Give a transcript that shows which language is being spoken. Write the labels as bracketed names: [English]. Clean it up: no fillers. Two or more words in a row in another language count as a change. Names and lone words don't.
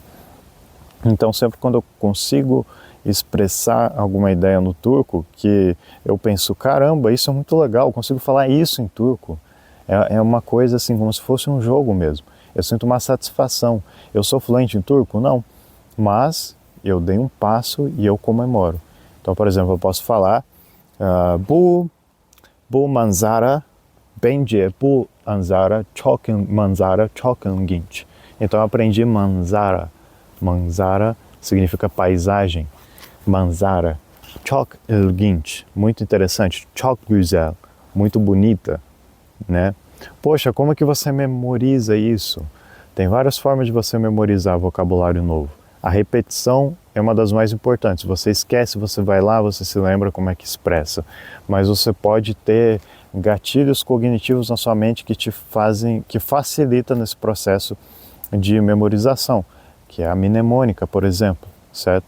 [Portuguese] Então sempre quando eu consigo expressar alguma ideia no turco, que eu penso, caramba, isso é muito legal, eu consigo falar isso em turco. É uma coisa assim, como se fosse um jogo mesmo. Eu sinto uma satisfação. Eu sou fluente em turco? Não. Mas eu dei um passo e eu comemoro. Então, por exemplo, eu posso falar [Turkish] Bu manzara bence bu manzara çok ilginç. [Portuguese] Então eu aprendi manzara. Manzara significa paisagem. [Turkish] Manzara. Çok ilginç. [Portuguese] Muito interessante. [Turkish] Çok güzel. [Portuguese] Muito bonita, né? Poxa, como é que você memoriza isso? Tem várias formas de você memorizar vocabulário novo. A repetição é uma das mais importantes. Você esquece, você vai lá, você se lembra como é que expressa. Mas você pode ter gatilhos cognitivos na sua mente que facilita nesse processo de memorização, que é a mnemônica, por exemplo, certo?